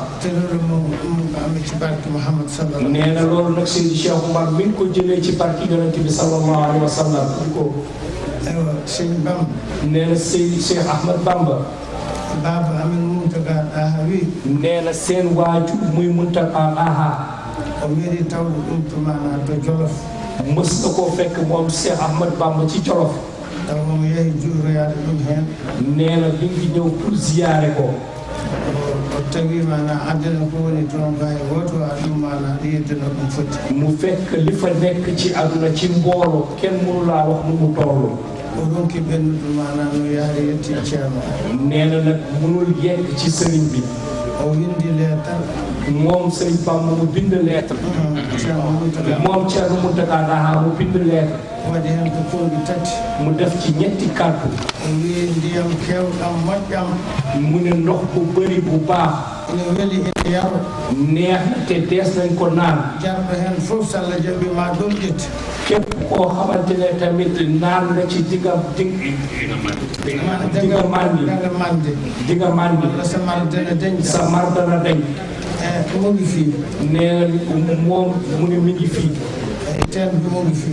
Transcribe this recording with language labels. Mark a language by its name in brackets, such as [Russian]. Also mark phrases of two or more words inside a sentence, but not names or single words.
[Wolof] te loolu moom mu nga amee ci barke Muhammad sallallahu nee na loolu nag Seydi Cheikh Oumar mi ngi ko jëlee ci barke yonent bi [Arabic] صلى الله عليه وسلم [Wolof] di ko aywa sëñ Bamba nee na Seydi Cheikh Ahmad Bamba Baba Amin Muntaga Daha wi nee na seen waajur muy Muntaga Daha [Fula] o weri tawde ɗum to mana to Jolof [Wolof] mës na koo fekk moom Cheikh Ahmad Bamba ci Jolof [Fula] taw moom yehi juuroyaade ɗum heen [Wolof] nee na mi ngi ñëw pour ziyaare ko [Fula] o tawi mana addana ko woni toon mbawi woto a ɗum mana ɗo yeddana ɗum foti [Wolof] mu fekk li fa nekk ci aduna ci mbooloo kenn mënu laa wax nu mu toll [Fula] o ronki ɓennuɗo mana no yaari yetti ceerno [Wolof] nee na nag mënul yegg ci sëriñ bi [Fula] o windi lettre [Wolof] moom sëriñ Bamba mu bind lettre moom Ceerno Muntaga Daha mu bind lettre [Fula] waɗi hen ko tonɗi tati [Wolof] mu def ci ñetti kàddu [Fula] o wi ndiyam kewɗam moƴƴam [Wolof] mu ne ndox bu bëri bu baax [Fula] ene weli ene yaro [Wolof] neex na te dees nañ ko naan [Fula] jarɗo hen fof so Allah jaɓi ma ɗum ƴetti [Wolof] képp koo xamante ne tamit naan nga ci dinga mandi dinga mandi sa mar dana dañ sa mar dana dañ mu ngi fii nee na moom mu ne mi ngi fii teen bi mu ngi fii